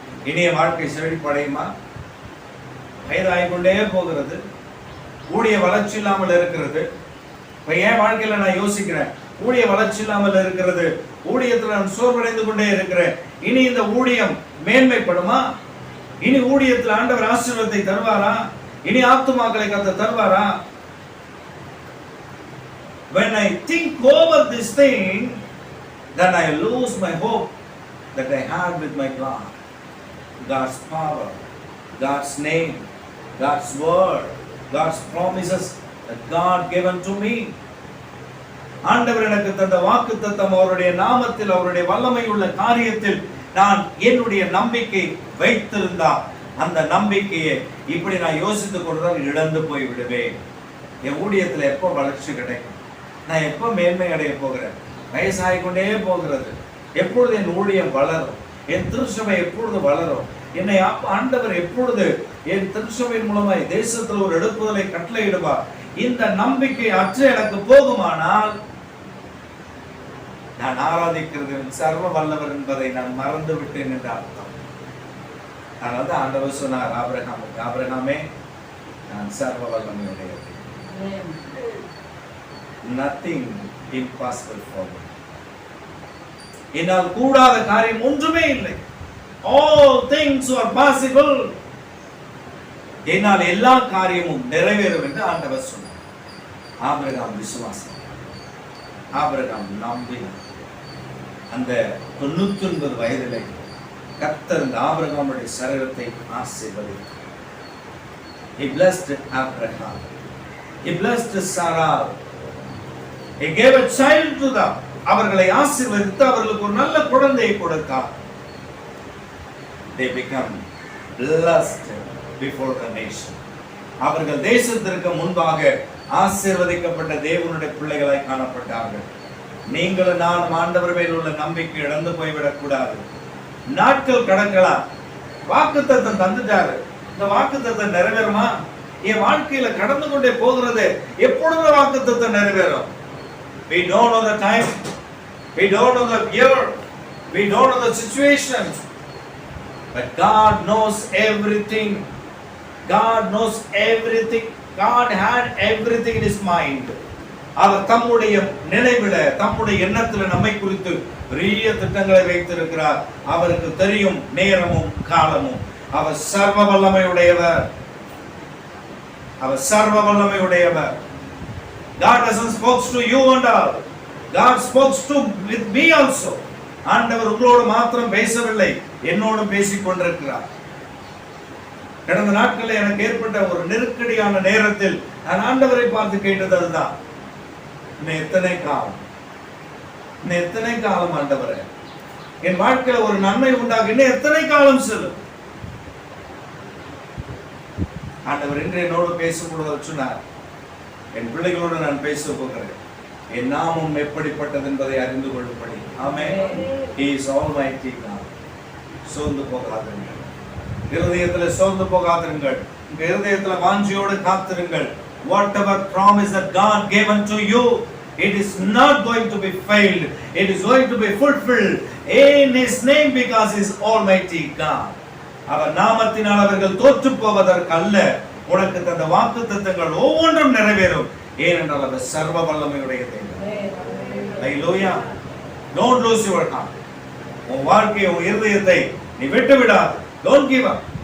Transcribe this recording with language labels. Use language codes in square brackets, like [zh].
[ta] இனிய வாழ்க்கை செழிப்படையுமா? வயதாகிக்கொண்டே போகிறது, ஊழிய வளர்ச்சி இல்லாமல் இருக்கிறது. இப்ப என் வாழ்க்கையில நான் யோசிக்கிறேன், ஊழிய வளர்ச்சி இல்லாமல் இருக்கிறது, ஊழியத்தில் நான் சோர்வடைந்து கொண்டே இருக்கிறேன். இனி இந்த ஊழியம் மேன்மைப்படுமா? இனி ஊழியத்தில் ஆண்டவர் ஆசீர்வாதத்தை தருவாரா? இனி ஆத்துமாக்களை கர்த்தர் தருவாரா? [en] When I think over this thing, then I lose my hope that I had with my God. God's power, God's name, God's word, God's promises that God given to me. [ta] ஆண்டவர் எனக்கு தந்த வாக்குத்தத்தம், அவருடைய நாமத்தில், அவருடைய வல்லமை உள்ள காரியத்தில் நான் என்னுடைய நம்பிக்கை வைத்திருந்தால் அந்த நம்பிக்கையை இப்படி நான் யோசித்துக் கொண்டுதான் இழந்து போய் விடுவேன். என் ஊழியத்தில் எப்போ வளர்ச்சி கிடைக்கும்? நான் எப்போ மேன்மை அடைய போகிறேன்? வயசாகிக்கொண்டே போகிறது. எப்பொழுது என் ஊழியம் வளரும்? என் திருச்சபை எப்பொழுது வளரும்? என்னை ஆண்டவர் எப்பொழுது என் திருச்சபையின் மூலமாய் தேசத்தில் ஒரு எழுப்புதலை கட்டளையிடுவார்? இந்த நம்பிக்கை அற்று எனக்கு போகுமானால் நான் ஆராதிக்கிறது சர்வ வல்லவர் என்பதை நான் மறந்து விட்டேன் என்று அர்த்தம். அதனால ஆண்டவர் சொன்னார் ஆபிரகாமுக்கு, ஆபிரகாமே நான் சர்வ வல்லமையுடையது. [en] Nothing impossible for me. [ta] என்னால் கூடாத காரியம் ஒன்றுமே இல்லை. [en] All things are possible. [ta] என்னால் எல்லா காரியமும் நிறைவேறும் என்று ஆண்டவர் சொன்னார். ஆபிரகாம் விசுவாசம், ஆபிரகாம் நம்பினார். அந்த 99 வயதிலே கர்த்தர் இந்த ஆபிரகாமுடைய சரீரத்தை ஆசீர்வதித்தார். [en] He blessed Abraham. He blessed Sarah. He gave a child to them. [ta] அவர்களை ஆசீர்வதித்து அவர்களுக்கு ஒரு நல்ல குழந்தையை கொடுத்தார். [en] They become blessed before the nation. [ta] அவர்கள் தேசத்திற்கு முன்பாக ஆசீர்வதிக்கப்பட்ட தேவனுடைய பிள்ளைகளாய் காணப்பட்டார்கள். நீங்களும் நானும் ஆண்டவர் மேல் உள்ள நம்பிக்கை இழந்து போய்விடக் கூடாது. நாட்கள் கடக்கலாம், வாக்குத்தத்தம் தந்துட்டாரு, இந்த வாக்குத்தத்தம் நிறைவேறுமா? என் வாழ்க்கையில கடந்து கொண்டே போகிறது, எப்பொழுது வாக்குத்தத்தம் நிறைவேறும்? [en] We don't know the time, we don't know the year, we don't know the situation, but God knows everything. God knows everything. God had everything in his mind. [ta] அவர் தம்முடைய நினைவில, தம்முடைய எண்ணத்துல நம்மை குறித்து பெரிய திட்டங்களை வைத்திருக்கிறார். அவருக்கு தெரியும் நேரமும் காலமும். அவர் சர்வ வல்லமையுடையவர். அவர் சர்வ வல்லமையுடையவர். [en] God doesn't spoke to you and all. God spoke to with me also. [ta] ஆண்டவர் உங்களோடு மாத்திரம் பேசவில்லை, என்னோடும் பேசிக் கொண்டிருக்கிறார். கடந்த நாட்களில் எனக்கு ஏற்பட்ட ஒரு நெருக்கடியான நேரத்தில் நான் ஆண்டவரை பார்த்து கேட்டது அதுதான், இன்னும் எத்தனை காலம், இன்னும் எத்தனை காலம் ஆண்டவரே, என் வாழ்க்கையில ஒரு நன்மை உண்டாக இன்னும் எத்தனை காலம் செல்லும்? ஆண்டவர் இன்று என்னோடு பேசக்கூடாது சொன்னார், என் பிள்ளைகளோடு நான் பேச போகிறேன், என் நாமம் எப்படிப்பட்டது என்பதை அறிந்து கொள்ளும்படி. ஆமென். [en] He is almighty God. [ta] சோர்ந்து போகாதீர்கள், இருதயத்தில் சோர்ந்து போகாதீர்கள், உங்க இருதயத்தில் வாஞ்சியோடு காத்திருங்கள். [en] Whatever promise that God gave unto you, it is not going to be failed, it is going to be fulfilled in his name, because he is almighty God. [ta] அவர் நாமத்தினால் அவர்கள் தோற்று போவதற்கு அல்ல, உனக்கு தந்த வாக்குத்தத்தங்கள் ஒவ்வொன்றும் நிறைவேறும், ஏனென்றால் அவர் சர்வ வல்லமையுடைய தேவன். ஹல்லேலூயா. [en] Don't lose your heart. [ta] உன் வாழ்க்கையை, உன் இருதயத்தை நீ விட்டு விடாத. [en] Don't give up.